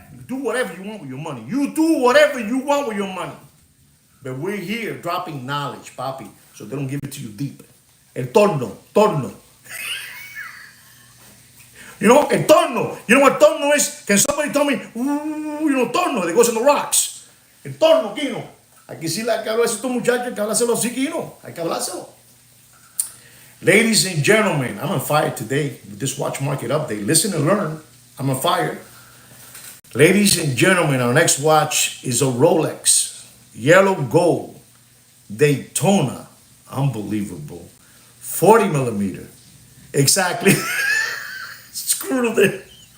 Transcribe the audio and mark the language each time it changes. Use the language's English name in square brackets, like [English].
[English] You do whatever you want with your money. You do whatever you want with your money. But we're here dropping knowledge, Papi, so they don't give it to you deep. [Spanish] El torno. El torno. [English] You know what torno is? Can somebody tell me, torno that goes in the rocks? [Spanish] El torno, Kino. Hay que decirle a estos muchachos, hay que hablárselo así, Kino. Hay que hablárselo. [English] Ladies and gentlemen, I'm on fire today with this watch market update. Listen and learn. I'm on fire. Ladies and gentlemen, our next watch is a Rolex Yellow Gold Daytona. Unbelievable. 40 millimeter. Exactly. Screw it.